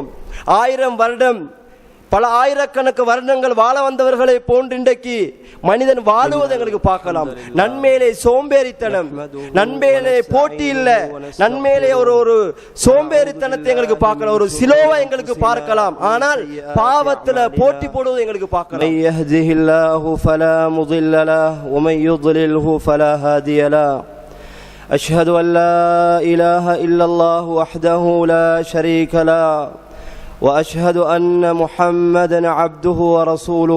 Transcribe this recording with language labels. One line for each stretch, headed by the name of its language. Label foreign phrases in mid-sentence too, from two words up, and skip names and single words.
Tamil: 1000 வருடம், பல ஆயிரக்கணக்கு வருடங்கள் வாழ வந்தவர்களை போன்று இன்றைக்கு மனிதன் வாழுவதை எங்களுக்கு பார்க்கலாம். நன்மையிலே சோம்பேறித்தனம், நன்மையிலே போட்டி இல்ல, நன்மையிலே ஒரு சோம்பேறித்தனத்தை எங்களுக்கு பார்க்கலாம், ஒரு சிலோவை எங்களுக்கு பார்க்கலாம். ஆனால் பாவத்துல போட்டி போடுவதை எங்களுக்கு பார்க்கலாம்.
Arabic: من يهده الله فلا مضل له ومن يضلله فلا هادي له. أشهد أن لا إله إلا الله وحده لا شريك له وأشهد أن محمدا عبده ورسوله.